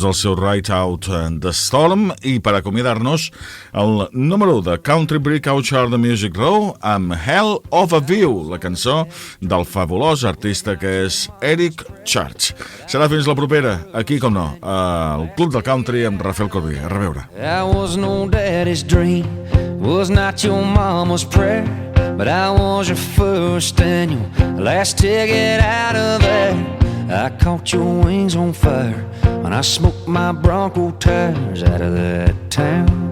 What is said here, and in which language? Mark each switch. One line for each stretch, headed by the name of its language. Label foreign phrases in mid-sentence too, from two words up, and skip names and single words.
Catalan: al seu
English: Right Out the Storm,
Catalan: i per acomiadar-nos el número 1 de
English: Country Breakout Chart
Catalan: de
English: Music Row
Catalan: amb
English: Hell of a View,
Catalan: la cançó del fabulós artista que és Eric Church. Serà fins la propera, aquí com no, al
English: Club del Country
Catalan: amb Rafel Corbí. A reveure.
English: I was no daddy's dream, was not your mama's prayer, but I was your first and your last ticket out of there. I caught your wings on fire when I smoked my Bronco tires out of that town.